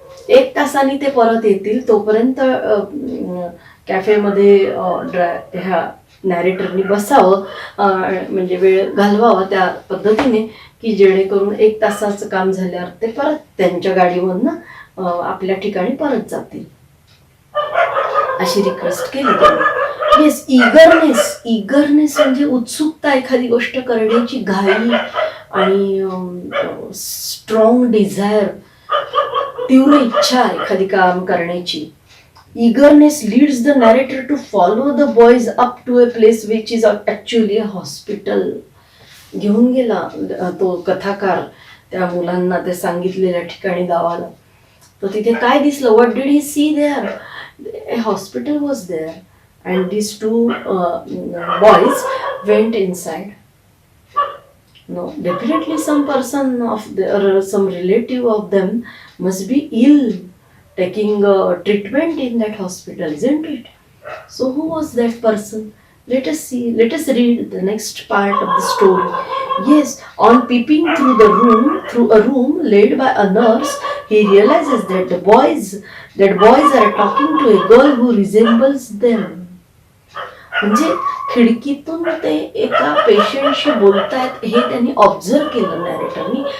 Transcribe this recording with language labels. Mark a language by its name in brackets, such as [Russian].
[Marathi] 1 तासाने ते परत येतील, तोपर्यंत कॅफेमध्ये ह्या नॅरेटरनी बसावं, म्हणजे वेळ घालवावा त्या पद्धतीने, की जेणेकरून 1 तासाचं काम झाल्यावर ते परत त्यांच्या गाडीवरनं आपल्या ठिकाणी परत जातील, अशी रिक्वेस्ट केली त्यांनी. येस, इगरनेस म्हणजे उत्सुकता, एखादी गोष्ट करण्याची घाई आणि स्ट्रॉंग डिझायर, तीव्र इच्छा एखादी काम करण्याची. [English] Eagerness leads the narrator to follow the boys up to a place which is actually a hospital. [Marathi] घेऊन गेला तो कथाकार त्या मुलांना त्या सांगितलेल्या ठिकाणी गावाला. तर तिथे काय दिसलं? [English] What did he see there? A hospital was there and these 2 boys went inside. No, definitely some person of or some relative of them must be ill, taking treatment in that hospital, isn't it? So who was that person? Let us see, let us read the next part of the story. Yes, on peeping through a room led by a nurse, he realizes that boys are talking to a girl who resembles them. [Marathi] म्हणजे खिडकीतून ते एका पेशंटशी बोलतायत हे त्यांनी observe केलं नॅरेटरनी.